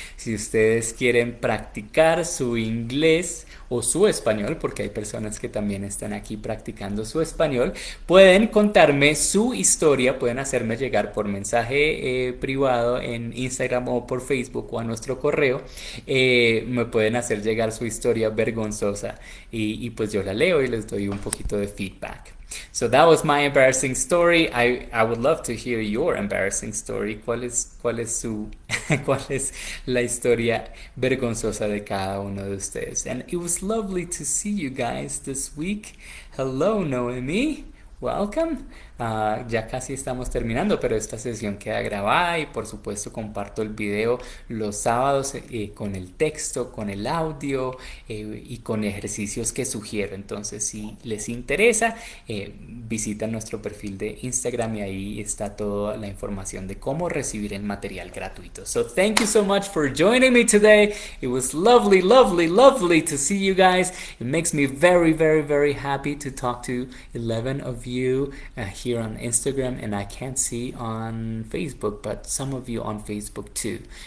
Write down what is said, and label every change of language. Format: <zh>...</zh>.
<es>Si ustedes quieren practicar su inglés o su español, porque hay personas que también están aquí practicando su español, pueden contarme su historia, pueden hacerme llegar por mensaje privado en Instagram o por Facebook o a nuestro correo. Me pueden hacer llegar su historia vergonzosa y pues yo la leo y les doy un poquito de feedback.</es> <en>So that was my embarrassing story. I would love to hear your embarrassing story.</en> <es>Cuál es su, cuál es la historia vergonzosa de cada uno de ustedes?</es> <en>And it was lovely to see you guys this week. Hello, Noemi. Welcome.</en> <es>Ya casi estamos terminando, pero esta sesión queda grabada y por supuesto comparto el video los sábados con el texto, con el audio y con ejercicios que sugiero. Entonces, si les interesa, visita nuestro perfil de Instagram y ahí está toda la información de cómo recibir el material gratuito.</es> <en>So thank you so much for joining me today. It was lovely, lovely, lovely to see you guys. It makes me very, very, very happy to talk to 11 of you here on Instagram, and I can't see on Facebook, but some of you on Facebook too.</en>